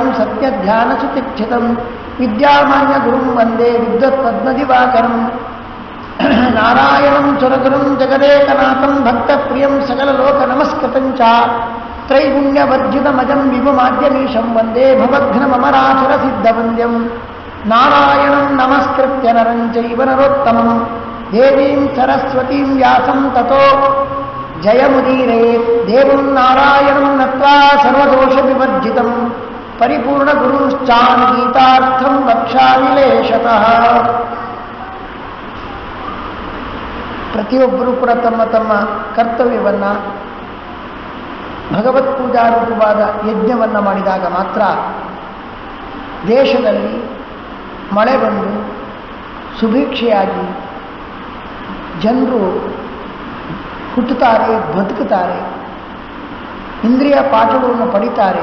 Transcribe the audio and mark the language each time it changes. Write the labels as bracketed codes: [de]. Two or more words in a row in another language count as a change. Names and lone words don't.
[sa] सत्यध्यानसुशिक्षितं विद्यामान्यगुरुं वन्दे विद्वत्पद्मदिवाकरं नारायणं सुरगुरुं जगदेकनाथं भक्तप्रियं सकललोकनमस्कृतं च त्रैगुण्यवर्जितमजं विभुमाद्यमीशं वन्दे भवघ्नममरासुरसिद्धवन्द्यं नारायणं नमस्कृत्य नरं चैव नरोत्तमं देवीं सरस्वतीं व्यासं ततो जयमुदीरयेत्। देवं नारायणं नत्वा सर्वदोषविवर्जितं परिपूर्णगुरुश्चानुगीतार्थं वक्ष्यामि लेशतः। [kn] ಪ್ರತಿಯೊಬ್ಬರೂ ಕೂಡ ತಮ್ಮ ತಮ್ಮ ಕರ್ತವ್ಯವನ್ನು ಭಗವತ್ ಪೂಜಾರೂಪವಾದ ಯಜ್ಞವನ್ನು ಮಾಡಿದಾಗ ಮಾತ್ರ ದೇಶದಲ್ಲಿ ಮಳೆ ಬಂದು ಸುಭಿಕ್ಷೆಯಾಗಿ ಜನರು ಹುಟ್ಟುತ್ತಾರೆ, ಬದುಕುತ್ತಾರೆ, ಇಂದ್ರಿಯ ಪಾಠಗಳನ್ನು ಪಡಿತಾರೆ.